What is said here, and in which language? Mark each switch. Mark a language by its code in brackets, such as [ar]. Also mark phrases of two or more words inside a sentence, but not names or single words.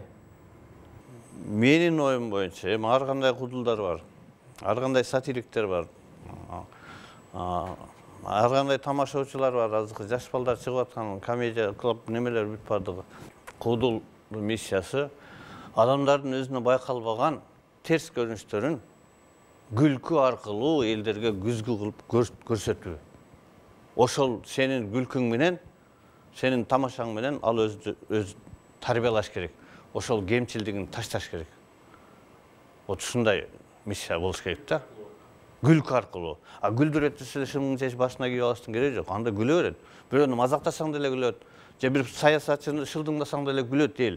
[ky] Менин оюм боюнча, эми ар кандай куудулдар бар. Ар кандай сатириктер бар. Ар кандай тамашачылар бар. Азыркы жаш балдар чыгып аткан комедия клуб немелер бүт бардыгы. [kk] Куудул миссиясы адамдардың өзіне байқалбаған терс көріністерін күлкі арқылы елдерге күзгі қылып көрсету. [ky] Ошол сенің күлкің менен, сенің тамашаң менен ал өз тарбиялаш керек. Ошол кемчилдигин ташташ керек. Вот ушундай миссия болуш керек да. Күлкү аркылуу. А күлдүрөт десе шымың чеч башына кийип алыштын кереги жок. Анда күлө берет. Бирөөнү мазактасаң деле күлөт. Же бир саясатчыны шылдыңдасаң деле күлөт эл.